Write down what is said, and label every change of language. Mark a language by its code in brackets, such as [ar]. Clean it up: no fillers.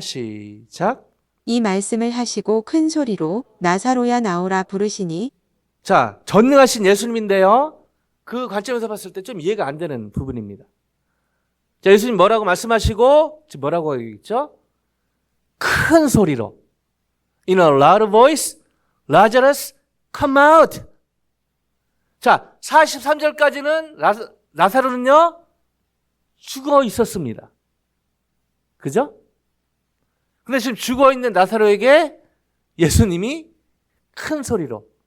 [ko] 시작. 이 말씀을 하시고 큰 소리로 나사로야 나오라 부르시니 자, 전능하신 예수님인데요. 그 관점에서 봤을 때 좀 이해가 안 되는 부분입니다. 자, 예수님 뭐라고 말씀하시고 지금 뭐라고 하겠죠? 큰 소리로 [en] In a loud voice, Lazarus, come out. [ko] 자, 43절까지는 나사로는요 죽어 있었습니다. 그죠? 근데 지금 죽어 있는 나사로에게 예수님이 큰 소리로.